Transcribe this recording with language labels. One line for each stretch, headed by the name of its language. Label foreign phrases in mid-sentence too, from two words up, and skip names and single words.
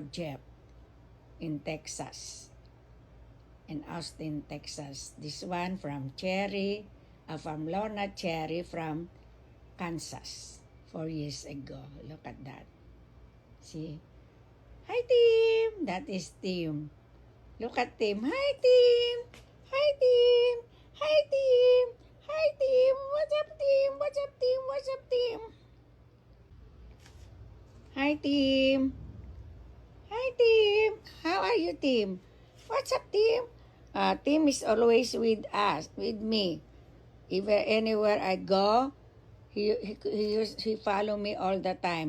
English: Jeff in Texas, in Austin, Texas. This one from from Lorna Cherry from Kansas 4 years ago. Look at that. See? Hi, Tim. That is Tim. Look at Tim. Hi, Tim. Hi, Tim. Hi, Tim. Hi, Tim. What's up, Tim? What's up, Tim? What's up, Tim? Hi, Tim. Hi, Tim. How are you, Tim? What's up, Tim? Tim is always with us, with me. If anywhere I go, he follow me all the time.